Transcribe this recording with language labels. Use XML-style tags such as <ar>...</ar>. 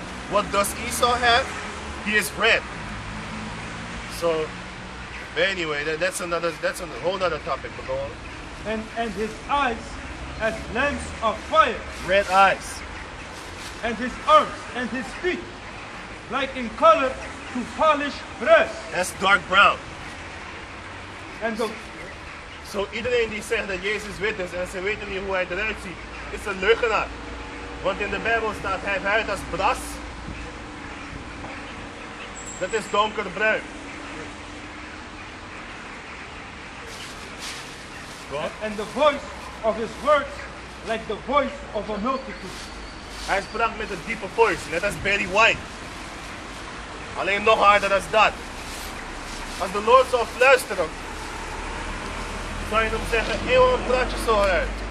<en>What does Esau have? He is red. So, anyway, that's a whole other topic. But go on. And his eyes as lamps of fire. Red eyes. And his arms and his feet like in color to polished brass. That's dark brown.</en> <nl>En zo. So iedereen die zegt dat Jezus wit is en ze weten niet hoe hij eruit ziet, is een leugenaar. Want in de Bijbel staat hij huid als bras. Dat is donkerbruin.</nl> <en>And the voice of his words like the voice of a multitude.</en> <nl>Hij sprak met een diepe voice, net als Barry White. Alleen nog harder dan dat. Als de Lord zou fluisteren, zou je hem zeggen, waarom praat je zo uit?</nl>